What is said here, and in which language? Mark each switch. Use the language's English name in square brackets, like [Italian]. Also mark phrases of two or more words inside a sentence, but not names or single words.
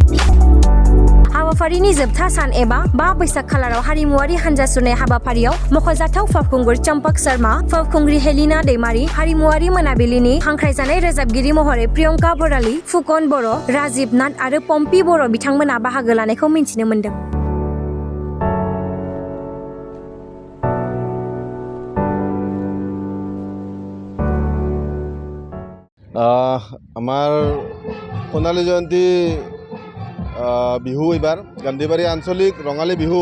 [Bodo] हाबाफारिनि जोबथा सान एबा 5 बैसाग खालाराव हारिमुवारि हान्जा सुरनाय हाबाफारियाव मख'जाथाव फावखुंगुर चम्पक शर्मा, फावखुंग्रि हेलिना दैमारि, हारिमुवारि मोनाबिलिनि हांख्रायजानाय रोजाबगिरि महरै प्रियंका भराली, फुकन बर', राजिब नाथ आरो पम्पी बर' बिथांमोना बाहागो लानायखौ मिन्थिनो मोन्दों। [Assamese] আমাৰ সোণালী জয়ন্তী বিহু এইবাৰ গান্ধীবাৰী আঞ্চলিক ৰঙালী বিহু